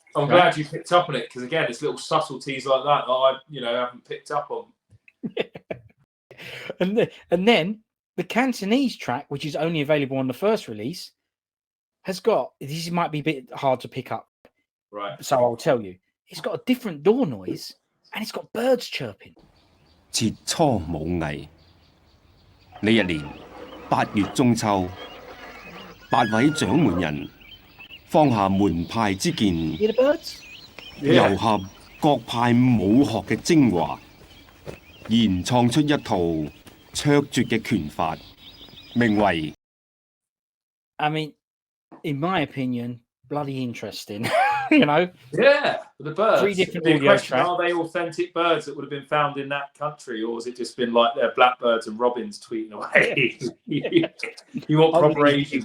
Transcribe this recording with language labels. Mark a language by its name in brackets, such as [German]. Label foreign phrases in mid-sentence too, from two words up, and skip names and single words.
[English] I'm glad you picked up on it because again, it's little subtleties like that I haven't picked up on. And then the Cantonese track, which is only available on the first release, has got, this might be a bit hard to pick up. Right. So I'll tell you. It's got a different door noise and it's got birds chirping. [Cantonese] 切磋武藝，呢一年8月中秋，8位掌門人放下門派之見， [English] Hear the birds? [Cantonese] 糅合各派武學嘅精華，研創出一套卓絕嘅拳法，名為 [English] I mean, in my opinion, bloody interesting. You know? Yeah, the birds. 3 different the audio question, tracks. are they authentic birds that would have been found in that country, or has it just been like they're blackbirds and robins tweeting away? You want proper Asian?